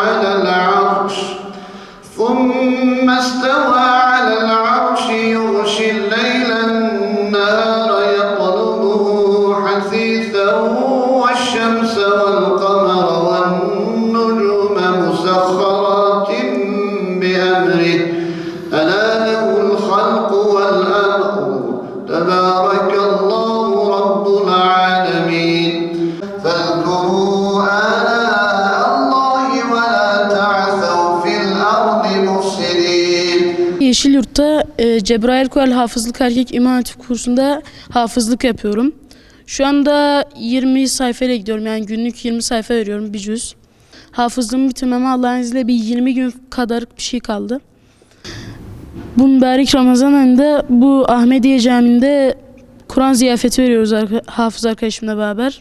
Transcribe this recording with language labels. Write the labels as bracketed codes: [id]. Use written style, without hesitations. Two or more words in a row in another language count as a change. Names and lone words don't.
[ar] على العرش يغشي الليل النهار يطلبه حثيثا والشمس والقمر والنجوم مسخرات بأمره ألا له الخلق والأمر تبارك الله رب العالمين. فاذكروا آلاء الله ولا تعثوا في الأرض مفسدين. [tr] Yeşilyurt'ta Cebrail Kural Hafızlık Erkek İmam Hatip kursunda hafızlık yapıyorum. Şu anda 20 sayfayla gidiyorum, yani günlük 20 sayfa veriyorum, bir cüz. Hafızlığımı bitirmeme Allah'ın izniyle bir 20 gün kadar bir şey kaldı. Bu mübarek Ramazan ayında bu Ahmediye Camii'nde Kur'an ziyafeti veriyoruz hafız arkadaşımla beraber.